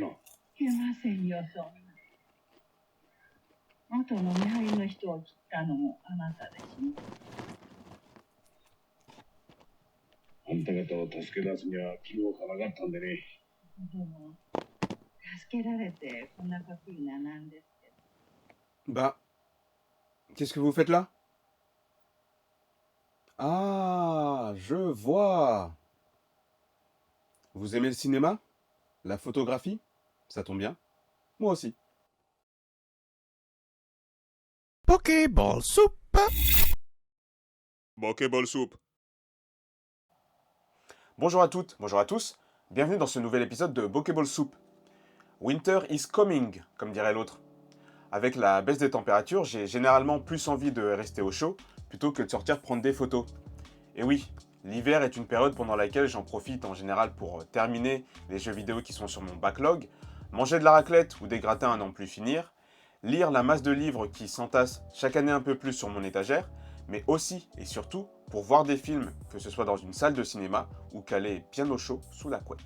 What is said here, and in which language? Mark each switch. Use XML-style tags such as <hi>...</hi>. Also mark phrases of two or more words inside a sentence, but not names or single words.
<ja>いませんよ、そんな。元の見張りの人を切ったのもあなたでしょ。あんた方を助け出すには気もからかったんでね。でも、助けられてこんなことにはなんですけど。</ja> <fr>Bah, qu'est-ce que vous faites là? Ah, je vois. Vous aimez le cinéma? La photographie? Ça tombe bien. Moi aussi. Pokéball Soup. Pokéball Soup. Bonjour à toutes, bonjour à tous. Bienvenue dans ce nouvel épisode de Pokéball Soup.</fr> <en>Winter is coming,</en> <fr>comme dirait l'autre. Avec la baisse des températures, j'ai généralement plus envie de rester au chaud plutôt que de sortir prendre des photos. Et oui, l'hiver est une période pendant laquelle j'en profite en général pour terminer les jeux vidéo qui sont sur mon backlog, manger de la raclette ou des gratins à n'en plus finir, lire la masse de livres qui s'entassent chaque année un peu plus sur mon étagère, mais aussi et surtout pour voir des films, que ce soit dans une salle de cinéma ou calé bien au chaud sous la couette.</fr>